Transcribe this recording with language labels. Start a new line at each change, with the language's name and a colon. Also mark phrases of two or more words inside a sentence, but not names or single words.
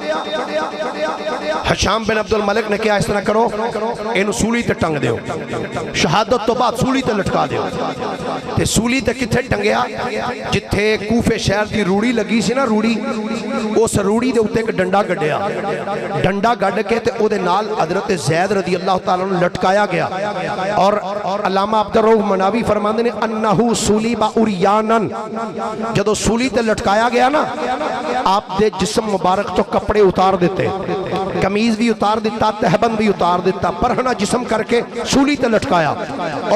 Punjabi: ہشام بن عبدالملک نے کیا اس طرح کرو اینوں سولی تے ٹنگ دیو شہادت توں بعد سولی تے لٹکا دیو تے سولی تے کتھے ٹنگیا جتھے کوفے شہر کی روڑی لگی سی نا روڑی اس روڑی دے اتے اک ڈنڈا گڈیا ڈنڈا گڈ کے تے اوہدے نال حضرت زید
Arabic: رضي الله تعالى عنه
Punjabi: لٹکایا گیا اور علامہ عبدالرؤف مناوی فرماندے نے
Arabic: أنه صُلب عريانًا
Punjabi: جدوں سولی تے لٹکایا گیا نا آپ دے جسم مبارک توں کپڑے اتار دیتے قمیض بھی اتار دتا تہبند بھی اتار دتا پرہنہ جسم کر کے سولی تے لٹکایا اور